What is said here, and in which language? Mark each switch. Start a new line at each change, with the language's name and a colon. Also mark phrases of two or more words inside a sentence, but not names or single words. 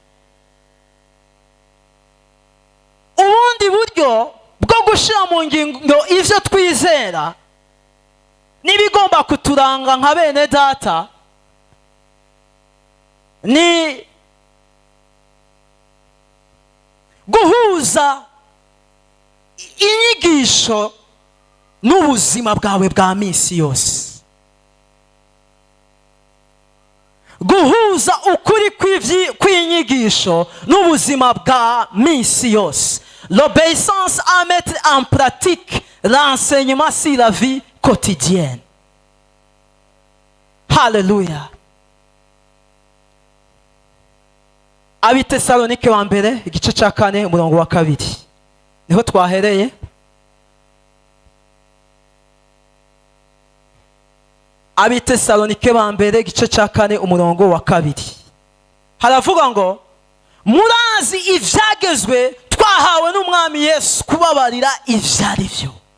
Rundi: Ubundi buryo bwo gushyira mu ngiro ivyo twizera n'ibigomba kuturanga nka bene data ni guhuza inyigisho n'ubuzima bwawe bwa minsi yose. Guhuza ukuri kw'inyigisho n'ubuzima bwa minsi yose.
French: L'obéissance à mettre en pratique l'enseignement sur la vie quotidienne.
Rundi: Hallelujah. Abitesalonike wa mbere igice cya 4 umurongo wa 2 niho twahereye. Abitesalonike ba mbere igice cya 4 umurongo wa 2 haravuga ngo murazi ivyagezwe twahawe n'umwami Yesu kubabarira ivyari byo.